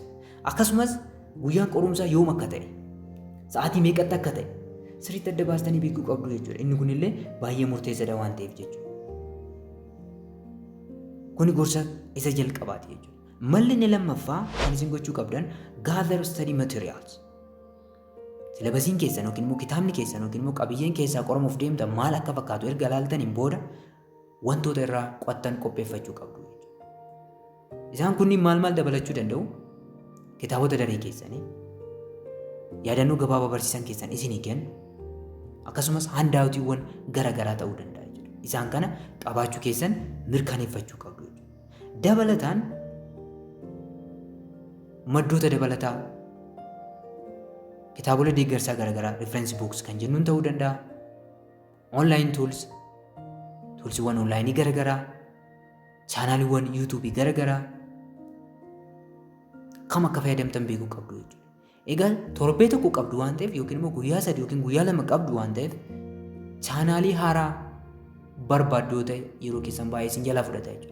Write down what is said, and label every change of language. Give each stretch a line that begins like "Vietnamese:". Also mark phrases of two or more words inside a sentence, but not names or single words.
Oromo: Akkasumas guyyaan qorumsaa yoom akka ta'e sa'aatii meeqatti akka ta'e sirriitti adda baastanii beekuu qabdu jechuudha. Inni kunillee baay'ee murteessaadha waan ta'eef jechuudha. Kuni gorsa isa jalqabaati jechuudha. Malli inni lammaffaa kan isin gochuu qabdan
English: gather study materials.
Oromo: Silabasiin keessan yookiin immoo kitaabni keessan yookiin immoo qabiyyeen keessaa qoramuuf deemtan maal akka fakkaatu erga ilaaltaniin booda wantoota irraa qo'attan qopheeffachuu qabdu jechuudha. Isaan kunniin maal dabalachuu danda'u? Kitaabota daree keessanii yaadannoo gabaabaa barsiisan keessan isinii kennu akkasumas handaawutiiwwan garaagaraa ta'uu danda'a jechuudha. Isaan kana qabaachuu keessan mirkaneeffachuu qabdu jechuudha. Dabalataan maddoota dabalataa kitaabolee deeggarsaa garaagaraa
English: reference books
Oromo: kan jennuun ta'uu danda'a. Online toolsiiwwan onlaayinii garaagaraa chaanaaliiwwan yuutuubii garaagaraa kam akka fayyadamtan beekuu qabdu jechuudha. Egaa torbee tokko qabdu waan ta'eef yookiin immoo guyyaa 3 yookiin guyyaa 2 qabdu waan ta'eef chaanaalii haaraa barbaaddu yoo ta'e yeroo keessan baay'ee isin jalaa fudhata jechuudha.